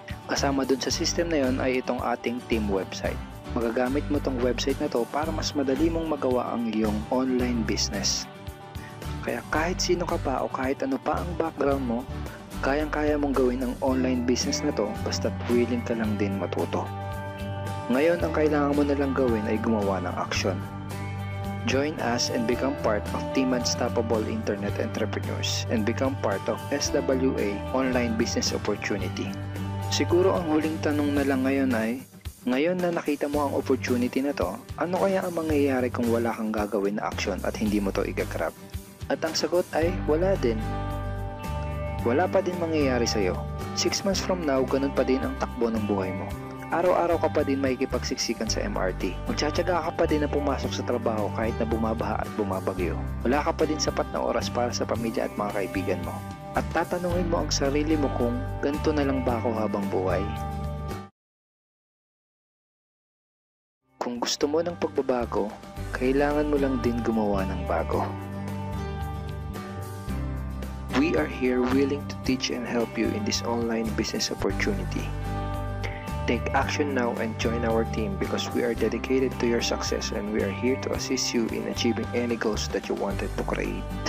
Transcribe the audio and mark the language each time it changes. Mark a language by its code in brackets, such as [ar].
[tl] Kasama dun sa system na yon ay itong ating team website. Magagamit mo tong website na to para mas madali mong magawa ang iyong online business. Kaya kahit sino ka pa o kahit ano pa ang background mo, kayang-kaya mong gawin ang online business na to basta't willing ka lang din matuto. Ngayon, ang kailangan mo na lang gawin ay gumawa ng action. [en] Join us and become part of Team Unstoppable Internet Entrepreneurs and become part of SWA Online Business Opportunity. [tl] Siguro ang huling tanong na lang ngayon ay, ngayon na nakita mo ang opportunity na to, ano kaya ang mangyayari kung wala kang gagawin na action at hindi mo to igagrab? At ang sagot ay, wala din. Wala pa din mangyayari sa'yo. [en] 6 months from now, [tl] ganun pa din ang takbo ng buhay mo. Araw-araw ka pa din makikipagsiksikan sa MRT. Magtsatsaga ka pa din na pumasok sa trabaho kahit na bumabaha at bumabagyo. Wala ka pa din sapat na oras para sa pamilya at mga kaibigan mo. At tatanungin mo ang sarili mo kung ganito na lang ba ako habang buhay? Kung gusto mo ng pagbabago, kailangan mo lang din gumawa ng bago. [en] We are here willing to teach and help you in this online business opportunity. Take action now and join our team because we are dedicated to your success and we are here to assist you in achieving any goals that you wanted to create.